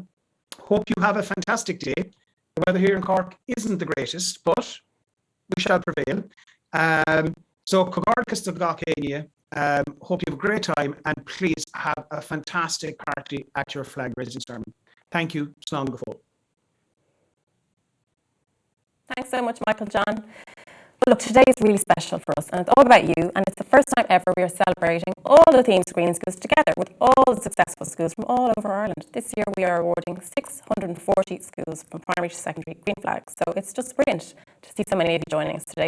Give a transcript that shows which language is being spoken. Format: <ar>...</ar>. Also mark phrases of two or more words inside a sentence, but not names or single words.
<en>Hope you have a fantastic day. The weather here in Cork isn't the greatest, but we shall prevail. So hope you have a great time, and please have a fantastic party at your flag raising ceremony. Thank you.</en> <ga>Slán go fóill.</ga> <en>Thanks so much, Michael John. Well, look, today is really special for us, and it's all about you, and it's the first time ever we are celebrating all the themes of Green Schools together with all the successful schools from all over Ireland. This year we are awarding 640 schools from primary to secondary Green Flags, so it's just brilliant to see so many of you joining us today.</en>